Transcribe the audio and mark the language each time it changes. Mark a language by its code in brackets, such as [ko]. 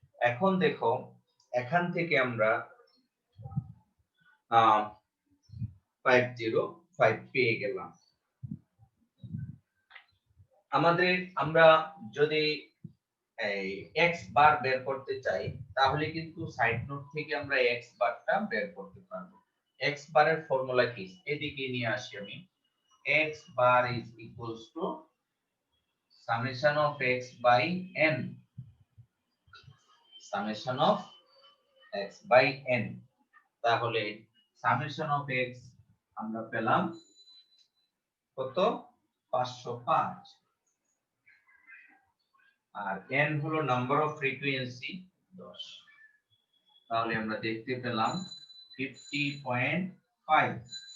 [bn] এখন দেখো, এখান থেকে আমরা 505 পেয়ে গেলাম। আমরা যদি এই x বার বের করতে চাই, তাহলে কিন্তু সাইড নোট থেকে আমরা x বারটা বের করতে পারবো। x বারের ফর্মুলা কি? এদিকে নিয়ে আসি আমি। [en] x bar is equals to summation of x by n, summation of x by n। [bn] তাহলে summation of x আমরা পেলাম কত? 505, আর n হলো নাম্বার অফ ফ্রিকোয়েন্সি 10। তাহলে আমরা দেখতে পেলাম 50.5।